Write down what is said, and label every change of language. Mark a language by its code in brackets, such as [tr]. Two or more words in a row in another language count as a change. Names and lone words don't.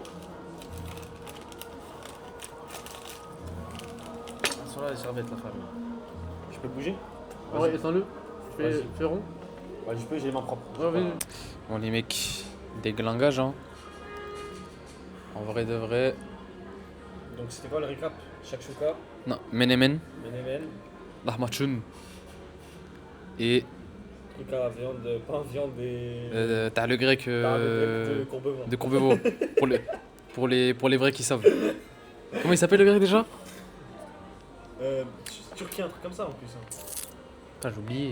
[fr] Ah, sur là, les serviettes, la famille. Je peux bouger? Ah ouais, éteins-le. Vas-y. Fais rond. Ouais, je peux, j'ai les mains propres. Ouais, vas-y. Bon, les mecs, déglinguage, hein. En vrai de vrai. Donc, c'était quoi le recap? Shakshuka, Non, menemen, menemen, lahmacun. Et truc à viande, pain, viande et. t'as le grec de Courbevoie. de Courbevoie. pour les vrais qui savent. Comment il s'appelle le grec déjà? Turquie, un truc comme ça en plus. Hein. Putain, j'ai oublié.